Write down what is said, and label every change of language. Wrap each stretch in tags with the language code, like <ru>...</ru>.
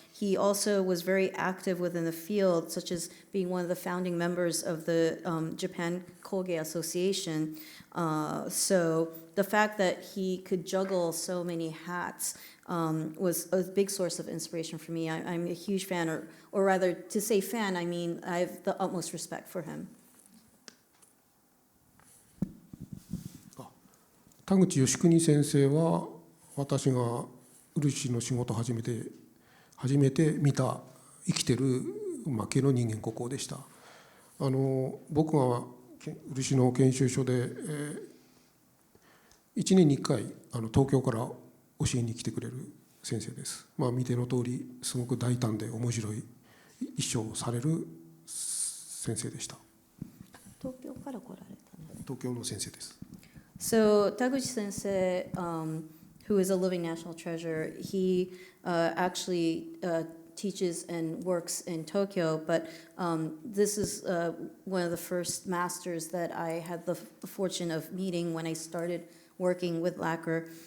<en>He also was very active within the field, such as being one of the founding members of the Japan Kōgei Association. So the fact that he could juggle so many hats was a big source of inspiration for me. I'm a huge fan, or rather, to say fan, I mean I have the utmost respect for him.</en> <ja>田口義邦先生は私が漆の仕事を初めて見た生きてる系の人間国宝でした。僕が漆の研修所で、1年に1回東京から教えに来てくれる先生です。見ての通りすごく大胆で面白い一生をされる先生でした。東京から来られたの？東京の先生です。</ja> <en>So Taguchi Sensei, who is a living national treasure, he actually teaches and works in Tokyo, but this is one of the first masters that I had the fortune of meeting when I started working with lacquer.</en>